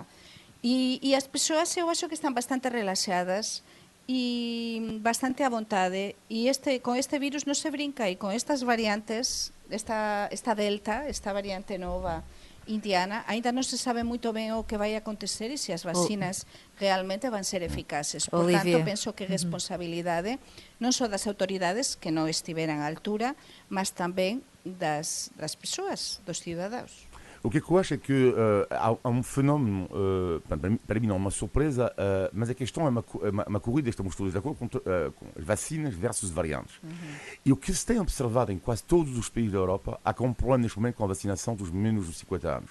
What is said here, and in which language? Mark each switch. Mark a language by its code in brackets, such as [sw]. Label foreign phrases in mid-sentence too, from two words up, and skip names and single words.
[gl] E as persoas eu acho que están bastante relaxadas e bastante a vontade, e con este virus non se brinca, e con estas variantes, esta delta, esta variante nova, indiana, ainda non se sabe moito ben o que vai acontecer e se as vacinas realmente van ser eficaces. Por Olivia. tanto, penso que responsabilidade non só das autoridades que non estiveran à altura, mas tamén das persoas, dos cidadãos. [pt] O que eu acho é que há um fenómeno, para mim não é uma surpresa, mas a questão é uma corrida, estamos todos de acordo, com as vacinas versus variantes. E o que se tem observado em quase todos os países da Europa, há um problema neste momento com a vacinação dos menos de 50 anos.